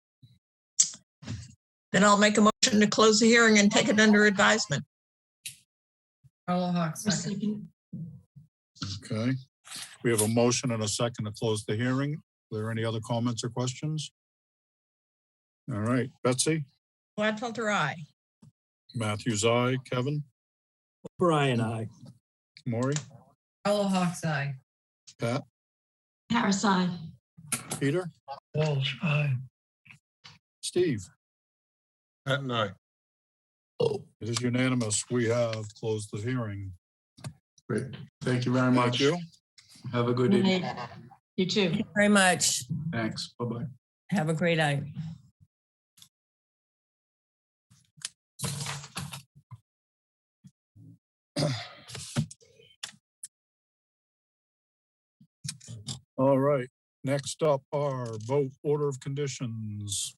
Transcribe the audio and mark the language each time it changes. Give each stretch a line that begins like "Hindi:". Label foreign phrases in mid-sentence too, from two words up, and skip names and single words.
English: Then I'll make a motion to close the hearing and take it under advisement. Carla Hawks, second. Okay. We have a motion and a second to close the hearing. Are there any other comments or questions? All right, Betsy, Gladfelter, aye. Matthews, aye. Kevin, Brian, I. Maury, Fellow Hawks Eye. Pat, Harris, aye. Peter, Walsh, aye. Steve. Pat and I. It is unanimous. We have closed the hearing. Great. Thank you very Thank much. you. Have a good evening. You too. Thank you very much. Thanks. Bye-bye. Have a great night. All right, next up are vote order of conditions.